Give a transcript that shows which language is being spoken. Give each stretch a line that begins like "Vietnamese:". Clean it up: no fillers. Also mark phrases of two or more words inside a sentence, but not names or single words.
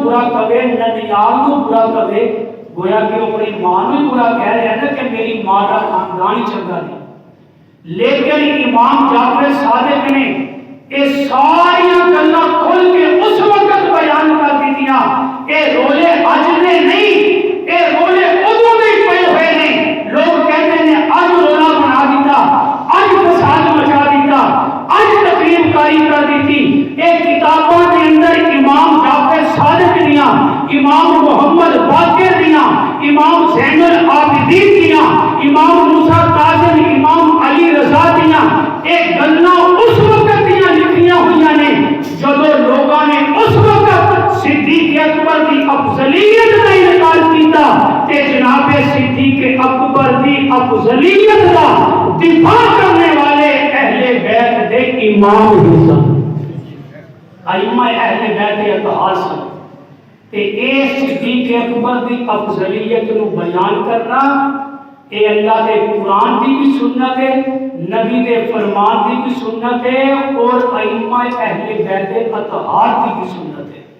Punjabi: برا کہے ننیال نو برا کہے گویا کہ اپنی ماں نو برا کہہ رہے ہیں کہ میری ماں کا خاندان ہی چنگا نہیں لیکن امام جعفر صادق نے یہ ساری گلاں کھل کے اس وقت بیان کر دیتیاں اے رولے اج نے نہیں اے رولے ادوں دے پے ہوئے نے
Urdu: لوگ کہتے ہیں
Punjabi: اج رولا بنا دیتا اج فساد مچا دیتا اج تقریب کاری کر دیتی اے کتاباں کے اندر امام جعفر صادق دیاں امام محمد باقر دیاں امام زین العابدین دیاں امام موسیٰ کاظم امام علی رضا دیاں اے گلاں اس وقت دیاں لکھیاں ہوئیاں نے جدو لوگاں نے اس وقت صدیق اکبر کی افضلیت کا انکار کیتا تے جناب صدیق اکبر کی افضلیت کا دفاع کرنے والے اہل بیت دے امام ہی سن ائمہ اہل بیت اطہار سن تے اے صدیق اکبر کی افضلیت نو بیان کرنا اے اللہ دے قرآن دی بھی سنت ہے نبی دے فرمان دی بھی سنت ہے اور ائمہ اہل بیت اطہار دی بھی سنت ہے